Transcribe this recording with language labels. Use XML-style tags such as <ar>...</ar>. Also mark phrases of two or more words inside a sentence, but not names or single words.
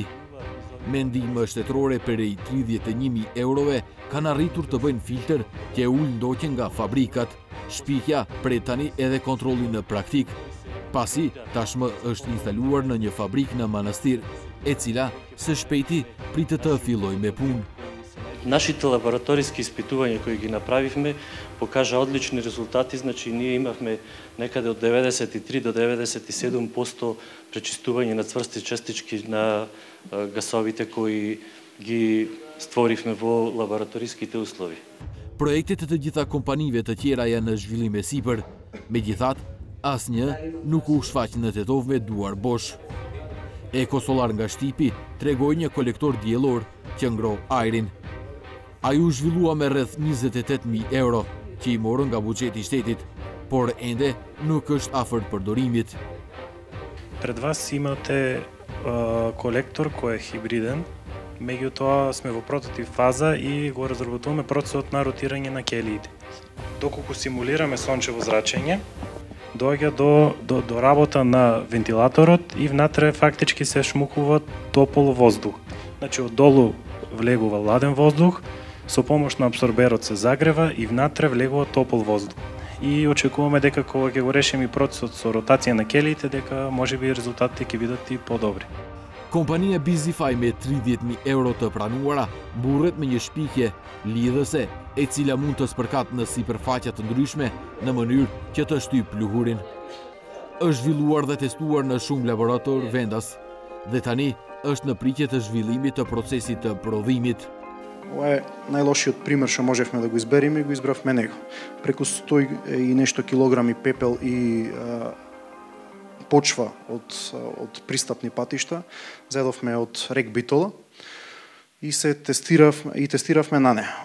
<sq>Me ndihmë shtetërore prej 31.000 eurove kanë arritur të bëjnë filter që ul ndoqjen nga fabrikat. Shpikja pret tani edhe kontrollin në praktik, pasi tashmë është instaluar në një fabrikë në Manastir, e cila së shpejti pritet të fillojë me punë.</sq> <mk>Нашите лабораториски испитувања кои ги направивме покажа одлични резултати, значи ние имавме некаде од 93 до 97% пречистување на цврсти частички на гасовите кои ги створивме во лабораториските услови.</mk> <sq>Projektet të gjitha kompanive të tjera janë në zhvillim e sipër, megjithatë, asnjë nuk u shfaq në Tetov me duar bosh. Ekosolar nga Shtipi tregoi një kolektor diellor që ngroh ajrin. Ai u zhvillua me rreth 28.000 euro që i morën nga buxheti i shtetit, por ende nuk është afër përdorimit.</sq> <mk>Пред вас имате колектор кој е хибриден, меѓутоа сме во прототип фаза и го разработуваме процесот на ротирање на келиите. Доколку симулираме сончево зрачење, доаѓа до работа на вентилаторот и внатре фактички се шмукува топол воздух. Значи оддолу влегува ладен воздух, со помош на абсорберот се загрева и внатре влегува топол воздух. И очекуваме дека кога ќе го решиме и процесот со ротација на келиите, дека можеби резултатите ќе бидат и подобри.</mk> <sq>Kompania Bizify me 30.000 euro të pranuara burret me një shpikje lidhëse e cila mund të spërkat në sipërfaqe të ndryshme në mënyrë që të shtyp pluhurin. Është zhvilluar dhe testuar në shumë laborator vendas dhe tani është në pritje të zhvillimit të procesit të prodhimit.</sq> <mk>Ова е најлошиот пример што можевме да го избереме и го избравме него. Преку 100 и нешто килограми пепел и почва од пристапни патишта зедовме од рек Битола и тестиравме на неа.</mk>